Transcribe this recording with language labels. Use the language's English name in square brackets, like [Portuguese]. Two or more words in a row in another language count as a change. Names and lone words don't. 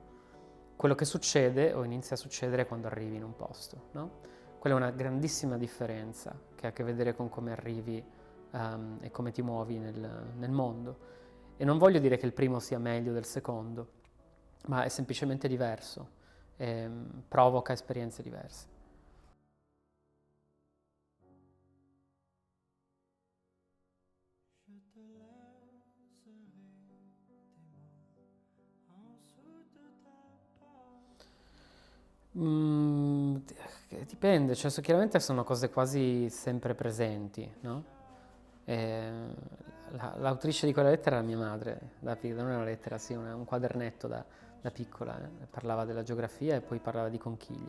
[Italian] Quello che succede o inizia a succedere quando arrivi in un posto, no? Quella è una grandissima differenza che ha a che vedere con come arrivi e come ti muovi nel mondo. E non voglio dire che il primo sia meglio del secondo, ma è semplicemente diverso, provoca esperienze diverse. [French] Je te laisserai tes mots en dessous de ta porte. [Italian] Mm, dipende, cioè, chiaramente sono cose quasi sempre presenti, no? E l'autrice di quella lettera era mia madre, non era una lettera, sì, un quadernetto da piccola, parlava della geografia e poi parlava di conchiglie.